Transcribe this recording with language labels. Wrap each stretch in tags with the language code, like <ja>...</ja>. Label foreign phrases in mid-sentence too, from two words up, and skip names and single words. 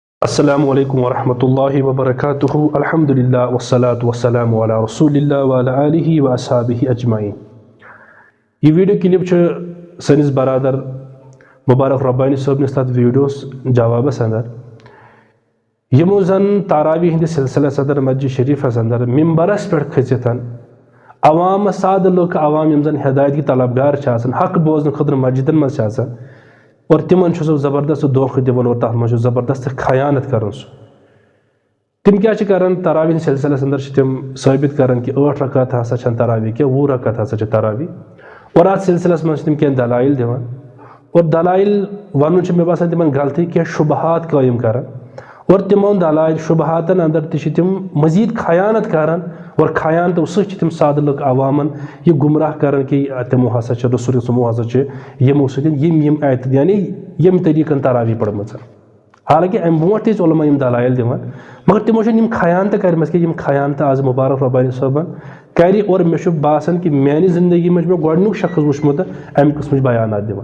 <ar>السلام علیکم ورحمۃ اللہ وبرکاتہ الحمدللہ والصلاة والسلام علی رسول اللہ وعلی آلہ واصحابہ اجمعین.</ar> <ks>یہ ویڈیو کلپ سنس برادر مبارک ربانی صٲب نس تر ویڈیوس جوابس اندر یمو زن تاراویح ہند سلسلس اندر مسجد شریفس اندر ممبرس پہ کھسِتھ عوام سادہ لوگ عوام یم زن</ks> <ur>ہدایت کی طلبگار</ur> <ks>حق بوزن خاطر مسجدن مز اور تمن سہ زبردست دھوکہ دِوان اور تر مجھ زبردست خیانت کران سہ تم کیا کران تراویح سلسلس اندر تم ثابت کران کہ 8 رکعت ہسا چھن تراویح کی 20 رکعت ہسا چھ تراویح اور ات سلسلس مز تم کینٛہہ دلائل دِوان اور دلائل ون مے باسان تمن غلطی کینٛہہ شبہات قائم کران اور تمو دلائل شبہاتن اندر تہ تم مزید خیانت کران اور خیانتو سۭتۍ تم سادٕ لُکھ عوامن یہ گمراہ کران کہ تمو ہسا چھ رسول تمو ہسا چھ یمو سۭتۍ یعنی یم طریقن تراویح پڑمٕژ حالانکہ ام برونٛٹھ تہِ ٲسۍ علماء یم دلائل دِوان مگر تمو چھنہٕ یم خیانتہٕ کرِمژٕ کینٛہہ یم خیانتہٕ آز مبارک ربانی صٲبن کرِ اور مےٚ چھُ باسان کہ میانہِ زندگی منٛز چھُ مےٚ گۄڈنیُک شخص وٕچھمُت امہِ قٕسمٕچ بیانات دِوان.</ks>